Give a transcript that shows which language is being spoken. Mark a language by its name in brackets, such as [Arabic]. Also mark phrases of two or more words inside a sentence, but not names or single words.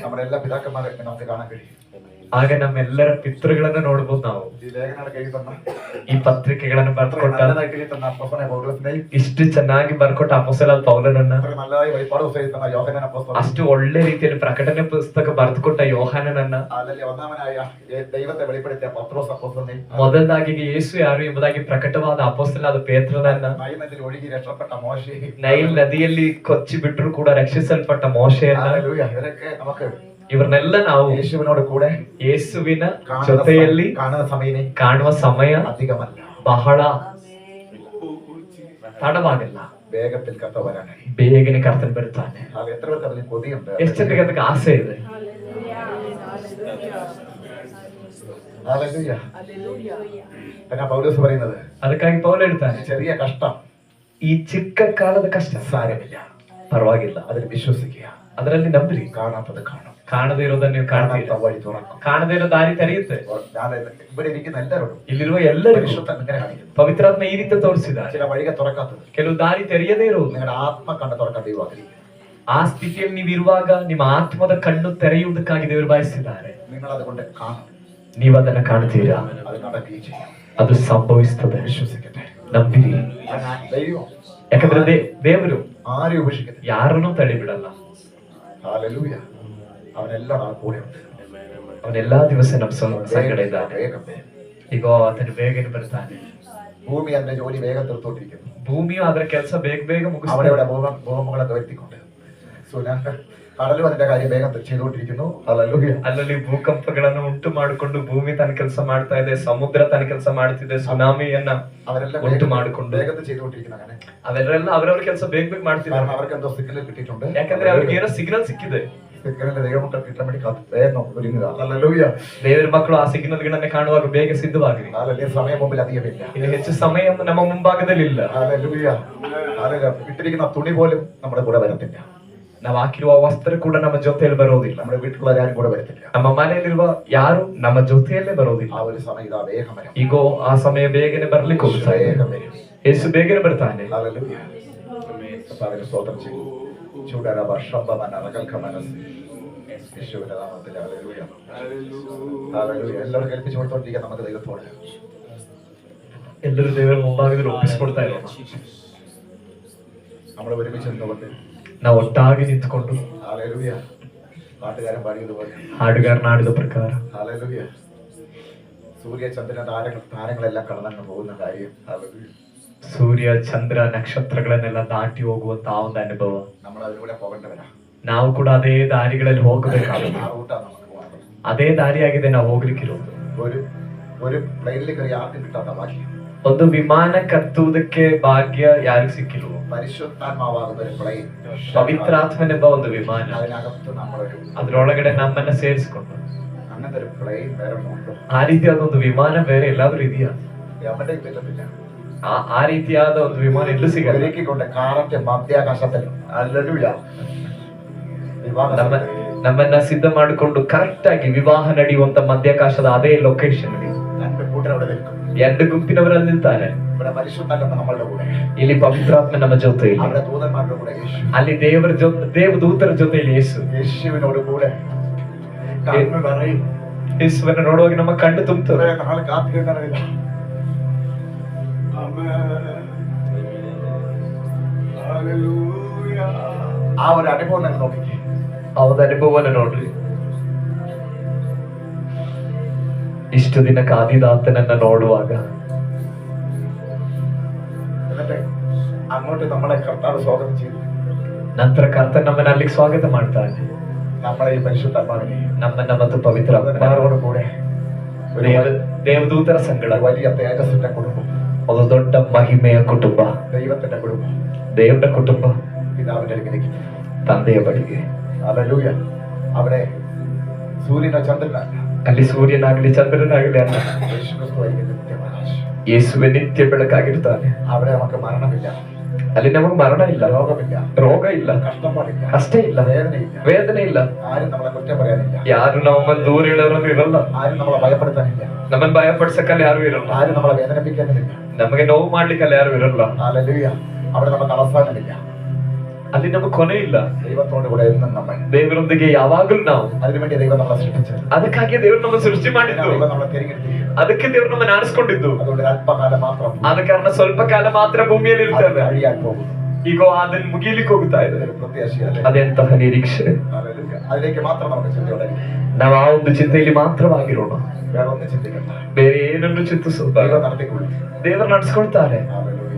[Malayalam] നമ്മുടെ എല്ലാ പിതാക്കന്മാരെ നമുക്ക് കാണാൻ കഴിയും. [Kannada] ಆಗ ನಮ್ಮೆಲ್ಲರ ಪಿತೃಗಳನ್ನ ನೋಡ್ಬೋದು ನಾವು. [Malayalam] ഈ ലേഖനങ്ങൾ എഴുതി തന്ന, [Kannada] ಈ ಪತ್ರಿಕೆಗಳನ್ನು ಬರ್ಕೊಟ್ಟ, [Malayalam] നല്ലതായിട്ട് എഴുതി തന്ന അപ്പോസ്തലനായ പൗലോസിനെയും, [Kannada] ಇಷ್ಟು ಚೆನ್ನಾಗಿ ಬರ್ಕೊಟ್ಟ ಅಪೊಸ್ತಲನಾದ ಪೌಲನನ್ನ, [Malayalam] അത്ര നല്ലതായി വെളിപ്പാട് പുസ്തകം എഴുതി തന്ന യോഹന്നാൻ അപ്പോസ്തലൻ, [Kannada] ಅಷ್ಟು ಒಳ್ಳೆ ರೀತಿಯಲ್ಲಿ ಪ್ರಕಟಣೆ ಪುಸ್ತಕ ಬರೆದುಕೊಟ್ಟ ಯೋಹಾನನನ್ನ, [Malayalam] അല്ലെങ്കിൽ ഒന്നാമനായ ദൈവത്തെ വെളിപ്പെടുത്തിയ പത്രോസ് അപ്പോസ്തലനെയും, [Kannada] ಮೊದಲದಾಗಿ ಯೇಸು ಯಾರು ಎಂಬುದಾಗಿ ಪ್ರಕಟವಾದ ಅಪೊಸ್ತಲನಾದ ಪೇತ್ರನನ್ನ, [Malayalam] നൈൽ നദിയിൽ ഒഴുകി രക്ഷപ്പെട്ട മോശെയും, [Kannada] ನೈಲ್ ನದಿಯಲ್ಲಿ ಕೊಚ್ಚಿ ಬಿಟ್ಟರು ಕೂಡ ರಕ್ಷಿಸಲ್ಪಟ್ಟ ಮೋಶೆಯನ್ನ, [Malayalam] ഹല്ലേലൂയ. ഇവരൊക്കെ നമുക്ക് [Kannada] ಇವರನ್ನೆಲ್ಲ ನಾವು [Malayalam] യേശുവിനോട് കൂടെ [Kannada] ಯೇಸುವಿನ ಜೊತೆಯಲ್ಲಿ [Malayalam] കാണുന്ന സമയം [Kannada] ಕಾಣುವ ಸಮಯ [Malayalam] അധികമല്ല, [Kannada] ಬಹಳ ತಡವಾಗಿಲ್ಲ. [Malayalam] വേഗത്തിൽ കർത്താവ് വരാനായി. [Kannada] ಬೇಗನೆ ಕರ್ತನ್ ಬರ್ತಾನೆ. [Malayalam] അത് എത്ര പേർക്ക് അതിന് കൊതിയുണ്ട്? [Kannada] ಎಷ್ಟು ಜನರಿಗೆ ಅದಕ್ಕೆ ಆಸೆ ಇದೆ? [Malayalam] ഹല്ലേലൂയ. പിന്നെ പൗലോസ് പറയുന്നത്, [Kannada] ಅದಕ್ಕಾಗಿ ಪೌಲ ಹೇಳ್ತಾನೆ, [Malayalam] ചെറിയ കഷ്ടം [Kannada] ಈ ಚಿಕ್ಕ ಕಾಲದ ಕಷ್ಟ [Malayalam] സാരമില്ല, [Kannada] ಪರವಾಗಿಲ್ಲ, [Malayalam] അതിൽ വിശ്വസിക്കുക. [Kannada] ಅದರಲ್ಲಿ ನಂಬ್ರಿ. [Malayalam] കാണാത്തത് കാണും, [Kannada] ಕಾಣದೇ ಇರೋದನ್ನ ನೀವು ಕಾಣ್ತೀರಿ, [Malayalam] കാണാത്ത വഴി തുറക്കും. [Kannada] ಕಾಣದೇ ಇರೋ ದಾರಿ ತೆರೆಯುತ್ತೆ. [Malayalam] ഞാൻ ഇവിടെ ഇരിക്കുന്ന എല്ലാവരോടും [Kannada] ಇಲ್ಲಿರುವ ಎಲ್ಲರಿಗೂ [Malayalam] പരിശുദ്ധൻ ഇങ്ങനെ കാണിക്കുന്നു. [Kannada] ಪವಿತ್ರಾತ್ಮ ಈ ರೀತಿ ತೋರಿಸಿದ್ದಾರೆ. [Malayalam] ചില വഴികൾ തുറക്കാത്തത് [Kannada] ಕೆಲವು ದಾರಿ ತೆರೆಯದೇ ಇರುವುದು. [Malayalam] നിങ്ങളുടെ ആത്മ കണ്ട് തുറക്കാൻ ദൈവം ആഗ്രഹിക്കുന്നു. [Kannada] ಆ ಸ್ಥಿತಿಯಲ್ಲಿ ನೀವು ಇರುವಾಗ ನಿಮ್ಮ ಆತ್ಮದ ಕಣ್ಣು ತೆರೆಯುವುದಕ್ಕಾಗಿ ದೇವರು ಬಯಸಿದ್ದಾರೆ. [Malayalam] നിങ്ങൾ അതുകൊണ്ട് കാണും, [Kannada] ನೀವು ಅದನ್ನ ಕಾಣ್ತೀರಾ, [Malayalam] അത് നടക്കുകയും ചെയ്യും. [Kannada] ಅದು ಸಂಭವಿಸ್ತದೆ. [Malayalam] വിശ്വസിക്കട്ടെ. [Kannada] ನಂಬಿರಿ. [Malayalam] ദൈവം [Kannada] ಯಾಕಂದ್ರೆ ದೇವರು [Malayalam] ആരെയും ഉപേക്ഷിക്കത്തില്ല. [Kannada] ಯಾರನ್ನೂ ತಡೆಬಿಡಲ್ಲ. [Malayalam] ഹല്ലേലൂയ. അവനെല്ലാം ആ കൂടെ ഉണ്ട്. [Kannada] ಅವನೆಲ್ಲಾ ದಿವಸ ನಮ್ಮ ಸಂಗಡ ಇದ್ದಾನೆ. [Malayalam] വേഗം വരും. [Kannada] ಈಗ ಆತನು ಬೇಗನೆ ಬರ್ತಾನೆ. [Malayalam] ഭൂമി അതിന്റെ ജോലി വേഗം തീർത്തോണ്ടിരിക്കുന്നു. [Kannada] ಭೂಮಿಯು ಅದರ ಕೆಲಸ ಬೇಗ ಬೇಗ [Malayalam] അവിടെ [Kannada] ಮುಗಿಸ್ತದೆ. [Malayalam] ഇവിടെ ഭൂകമ്പങ്ങളൊക്കെ വരുത്തിക്കൊണ്ട് കടലും അതിന്റെ കാര്യം വേഗം ചെയ്തുകൊണ്ടിരിക്കുന്നു. ഹല്ലേലൂയ. [Kannada] ಅಲ್ಲಲ್ಲಿ ಭೂಕಂಪಗಳನ್ನು ಉಂಟು ಮಾಡಿಕೊಂಡು ಭೂಮಿ ತನ್ನ ಕೆಲಸ ಮಾಡ್ತಾ ಇದೆ, ಸಮುದ್ರ ತನ್ನ ಕೆಲಸ ಮಾಡ್ತಿದೆ, ಸುನಾಮಿಯನ್ನ [Malayalam] അവരെല്ലാം [Kannada] ಉಂಟು ಮಾಡಿಕೊಂಡು [Malayalam] വേഗത്തിൽ ചെയ്തുകൊണ്ടിരിക്കുന്ന അങ്ങനെ. [Kannada] ಅವೆಲ್ಲ ಅವರವ್ರ ಕೆಲಸ ಬೇಗ ಬೇಗ ಮಾಡ್ತಿದ್ದಾರೆ. [Malayalam] കാരണം അവർക്ക് എന്തോ സിഗ്നൽ കിട്ടിയിട്ടുണ്ട്. [Kannada] ಯಾಕಂದ್ರೆ ಅವ್ರಿಗೆ ಏನೋ ಸಿಗ್ನಲ್ ಸಿಕ್ಕಿದೆ. [Malayalam] സിഗ്നലിന്റെ ദൈവമക്കൾ കിട്ടാൻ വേണ്ടി വേഗം ഒരുങ്ങുക. ഹല്ലേലൂയ. [Kannada] ದೇವರ ಮಕ್ಕಳು ಆ ಸಿಗ್ನಲ್ ಗಳನ್ನ ಕಾಣುವಾಗ ಬೇಗ ಸಿದ್ಧವಾಗಿರಿ. [Malayalam] ഹല്ലേലൂയ. സമയം മുമ്പിൽ അധികമില്ല. [Kannada] ಇನ್ನು ಹೆಚ್ಚು ಸಮಯ ನಮ್ಮ ಮುಂಭಾಗದಲ್ಲಿ ಇಲ್ಲ. [Malayalam] ഹല്ലേലൂയ. ഹല്ലേലൂയ. ഇട്ടിരിക്കുന്ന തുണി പോലും നമ്മുടെ കൂടെ വരത്തില്ല. [Kannada] ನಾವು ಹಾಕಿರುವ ವಸ್ತ್ರ ಕೂಡ ನಮ್ಮ ಜೊತೆಯಲ್ಲಿ ಬರೋದಿಲ್ಲ. [Malayalam] നമ്മുടെ വീട്ടിലുള്ളവരാരും കൂടെ വരത്തില്ല. [Kannada] ನಮ್ಮ ಮನೆಯಲ್ಲಿರುವ ಯಾರು ನಮ್ಮ ಜೊತೆಯಲ್ಲೇ ಬರೋದಿಲ್ಲ. [Malayalam] ആ ഒരു സമയം ഇതാ വേഗം വരും. [Kannada] ಈಗೋ ಆ ಸಮಯ ಬೇಗನೆ ಬರ್ಲಿಕ್ಕೆ ಹೋಗ್ತಾ ಇದೆ. [Malayalam] വേഗം വരും. [Kannada] ಯೇಸು ಬೇಗನೆ ಬರ್ತಾನೆ. [Malayalam] ഹല്ലേലൂയ. കർത്താവിനെ സ്തോത്രം ചെയ്തു. ചൂടര വർഷംബമന റകൽഖമനസ്. യേശുവിന്റെ നാമത്തിൽ ഹല്ലേലൂയ. ഹല്ലേലൂയ. എല്ലാവരും കേൾപ്പിച്ചു കൊടുത്തോണ്ടിരിക്കുക നമുക്ക് ദൈവത്തോട്. [Kannada] ಎಲ್ಲರೂ ದೇವರ ಮುಂಭಾಗದಲ್ಲಿ ಒಪ್ಪಿಸಿಕೊಡ್ತಾ ಇರೋಣ. [Malayalam] നമ്മൾ ഒരുമിച്ച് നിന്നുകൊണ്ട് [Kannada] ನಾವು ಒಟ್ಟಾಗಿ ನಿಂತ್ಕೊಂಡು [Malayalam] ഹല്ലേലൂയ. പാട്ടുകാരൻ പാടിയതുപോലെ [Kannada] ಹಾಡುಗಾರನ ಆಡಿದ ಪ್ರಕಾರ [Malayalam] ഹല്ലേലൂയ. സൂര്യ ചന്ദ്രൻ താരങ്ങളെല്ലാം കടന്നു പോകുന്ന കാര്യം. ഹല്ലേലൂയ. [Kannada] ಸೂರ್ಯ ಚಂದ್ರ ನಕ್ಷತ್ರಗಳನ್ನೆಲ್ಲ ದಾಟಿ ಹೋಗುವಂತ ಆ ಒಂದು ಅನುಭವ. [Malayalam] നമ്മൾ അതിലൂടെ പോകേണ്ടവരാ. [Kannada] ನಾವು ಕೂಡ ಅದೇ ದಾರಿಗಳಲ್ಲಿ ಹೋಗಬೇಕಾಗುತ್ತೆ. [Malayalam] ആ റൂട്ടാണ് നമുക്ക് പോകേണ്ടത്. [Kannada] ಅದೇ ದಾರಿಯಾಗಿದೆ ನಾವು ಹೋಗ್ಲಿಕ್ಕಿರೋದು. [Malayalam] ഒരു പ്ലെയിനിൽ കയറി ആർക്കും കിട്ടാത്ത ഭാഗ്യം. [Kannada] ಒಂದು ವಿಮಾನ ಕತ್ತುವುದಕ್ಕೆ ಭಾಗ್ಯ ಯಾರಿಗೂ ಸಿಕ್ಕಿಲ್ವೋ. [Malayalam] പരിശുദ്ധാത്മാവാകുന്ന ഒരു പ്ലെയിൻ, [Kannada] ಪವಿತ್ರಾತ್ಮನೆಂಬ ಒಂದು ವಿಮಾನ, [Malayalam] അതിനകത്ത് നമ്മളൊരു [Kannada] ಅದ್ರೊಳಗಡೆ ನಮ್ಮನ್ನ ಸೇರಿಸಿಕೊಂಡು [Malayalam] അങ്ങനത്തെ ഒരു പ്ലെയിൻ വേറെ ഉണ്ടോ? [Kannada] ಆ ರೀತಿಯಾದ ಒಂದು ವಿಮಾನ ಬೇರೆ ಎಲ್ಲಾದ್ರೂ ಇದೆಯಾ? [Malayalam] എവിടെയും പറ്റത്തില്ല. [Kannada] ಆ ರೀತಿಯಾದ ಒಂದು ವಿಮಾನ ಎಲ್ಲೂ ಸಿಗಲ್ಲ. [Malayalam] ഒരുക്കിക്കൊണ്ട് കാറിന്റെ മധ്യാകാശത്തിൽ ഹല്ലേലൂയ. [Kannada] ನಮ್ಮನ್ನ ಸಿದ್ಧ ಮಾಡಿಕೊಂಡು ಕರೆಕ್ಟ್ ಆಗಿ ವಿವಾಹ ನಡೆಯುವಂತ ಮಧ್ಯಾಕಾಶದ ಅದೇ ಲೊಕೇಶನ್ [Malayalam] രണ്ട് കൂട്ടർ അവിടെ നിൽക്കും. [Kannada] ಎರಡು ಗುಂಪಿನವರಲ್ಲಿ ನಿಲ್ತಾರೆ. [Malayalam] ഇവിടെ പരിശുദ്ധാത്മ നമ്മളുടെ കൂടെ, [Kannada] ಇಲ್ಲಿ ಪವಿತ್ರಾತ್ಮ ನಮ್ಮ ಜೊತೆಯಲ್ಲಿ, [Malayalam] അവിടെ ദൂതന്മാരുടെ കൂടെ യേശു, [Kannada] ಅಲ್ಲಿ ದೇವದೂತರ ಜೊತೆಯಲ್ಲಿ ಯೇಸು. [Malayalam] യേശുവിനോട് കൂടെ കണ്ണ് നിറയും. [Kannada] ಯೇಸುವನ್ನು ನೋಡುವಾಗ ನಮ್ಮ ಕಣ್ಣು ತುಂಬುತ್ತದೆ. [Malayalam] നാളെ കാത്തിരിക്കുന്നില്ല. ആ ഒരു അനുഭവം നിങ്ങൾ നോക്കിക്കേ. [Kannada] ಅವರ ಅನುಭವವನ್ನು ನೋಡ್ರಿ. ಇಷ್ಟು ದಿನ ಕಾದಿದಾತನನ್ನ ನೋಡುವಾಗ [Malayalam] എന്നിട്ട് അങ്ങോട്ട് നമ്മളെ കർത്താവ് സ്വാഗതം ചെയ്തു. [Kannada] ನಂತರ ಕರ್ತನ ನಮ್ಮನ್ನ ಅಲ್ಲಿಗೆ ಸ್ವಾಗತ ಮಾಡ್ತಾನೆ. [Malayalam] നമ്മളെ ഈ പരിശുദ്ധാത്മാവിനെ [Kannada] ನಮ್ಮನ್ನ ಮತ್ತು ಪವಿತ್ರ [Malayalam] എല്ലാവരോട് കൂടെ ഒരു [Kannada] ದೇವದೂತರ ಸಂಗಡ, [Malayalam] വലിയ തേജസ്സിന്റെ കുടുംബം, [Kannada] ಒಂದು ದೊಡ್ಡ ಮಹಿಮೆಯ ಕುಟುಂಬ, [Malayalam] ദൈവത്തിന്റെ കുടുംബം, [Kannada] ದೇವರ ಕುಟುಂಬ, [Malayalam] പിതാവിന്റെ അടുക്കിലേക്ക്. [Kannada] ತಂದೆಯ ಬಳಿಗೆ. [Malayalam] ഹല്ലേലൂയ. അവിടെ സൂര്യനോ ചന്ദ്രനല്ല, [Kannada] ಅಲ್ಲಿ ಸೂರ್ಯನಾಗಲಿ ಚಂದ್ರನಾಗಲಿ ಅಲ್ಲ, [Malayalam] യേശുക്രിസ്തുവായിരിക്കും നിത്യപ്രകാശം. [Kannada] ಯೇಸುವೆ ನಿತ್ಯ ಬೆಳಕಾಗಿರ್ತಾನೆ. [Malayalam] അവിടെ നമുക്ക് മരണമില്ല, [Kannada] ಅಲ್ಲಿ ನಮಗೆ ಮರಣ ಇಲ್ಲ, [Malayalam] രോഗമില്ല, [Kannada] ರೋಗ ಇಲ್ಲ, [Malayalam] കഷ്ടപ്പാടില്ല, [Kannada] ಕಷ್ಟ ಇಲ್ಲ, [Malayalam] വേദനയില്ല, [Kannada] ವೇದನೆ ಇಲ್ಲ. [Malayalam] ആരും നമ്മളെ കുറ്റം പറയാനില്ല, [Kannada] ಯಾರು ನಮ್ಮನ್ನ ದೂರ ಹೇಳೋರು ಇರಲ್ಲ, [Malayalam] ആരും നമ്മളെ ഭയപ്പെടുത്താനില്ല, [Kannada] ನಮ್ಮನ್ನ ಭಯ ಪಡಿಸಕ್ಕಲ್ಲಿ ಯಾರು ಇರಲ್ಲ, [Malayalam] ആരും നമ്മളെ വേദനിപ്പിക്കാനുമില്ല. [Kannada] ನಮಗೆ ನೋವು ಮಾಡ್ಲಿಕ್ಕಲ್ಲಿ ಯಾರು ಇರಲ್ಲ. [Malayalam] ഹല്ലേലൂയ. അവിടെ നമുക്ക് അവസാനമില്ല. [Kannada] ಅಲ್ಲಿ ನಮಗೆ ಕೊನೆ ಇಲ್ಲ. [Malayalam] ദൈവത്തോട് കൂടെ എന്നും നമ്മൾ. [Kannada] ದೇವರೊಂದಿಗೆ ಯಾವಾಗಲೂ ನಾವು. [Malayalam] അതിനുവേണ്ടി ദൈവം നമ്മളെ സൃഷ്ടിച്ചത്, [Kannada] ಅದಕ್ಕಾಗಿ ದೇವರು ನಮ್ಮ ಸೃಷ್ಟಿ ಮಾಡಿದ್ದು, [Malayalam] ദൈവം നമ്മളെ തിരഞ്ഞെടുത്തിരിക്കുന്നു. [Kannada] ಅದಕ್ಕೆ ದೇವರು ನಮ್ಮನ್ನ ಆರಿಸ್ಕೊಂಡಿದ್ದು. [Malayalam] അതുകൊണ്ട് ഒരു അല്പകാലം മാത്രം [Kannada] ಆದ ಕಾರಣ ಸ್ವಲ್ಪ ಕಾಲ ಮಾತ್ರ ಭೂಮಿಯಲ್ಲಿ [Malayalam] അത് [Kannada] ಇರ್ತೇವೆ. [Malayalam] കഴിയാൻ പോകുന്നു. [Kannada] ಈಗ ಅದನ್ನ ಮುಗಿಲಿಕ್ಕೆ ಹೋಗ್ತಾ ಇದೆ. [Malayalam] ഒരു പ്രത്യാശയല്ലേ? [Kannada] ಅದೆಂತಹ ನಿರೀಕ್ಷೆ. [Malayalam] ഹല്ലേലൂയ. അതിലേക്ക് മാത്രം നമുക്ക് ചിന്തയോടെ [Kannada] ನಾವು ಆ ಒಂದು ಚಿಂತೆಯಲ್ಲಿ ಮಾತ್ರವಾಗಿರೋಣ, [Malayalam] വേറെ ഒന്നും ചിന്തിക്കണ്ട. [Kannada] ಬೇರೆ ಏನನ್ನು ಚಿಂತಿಸೋದು. [Malayalam] ദൈവം നടത്തിക്കൊള്ളും. [Kannada] ದೇವರು ನಡೆಸ್ಕೊಳ್ತಾರೆ. [Malayalam] ഹല്ലേലൂയ.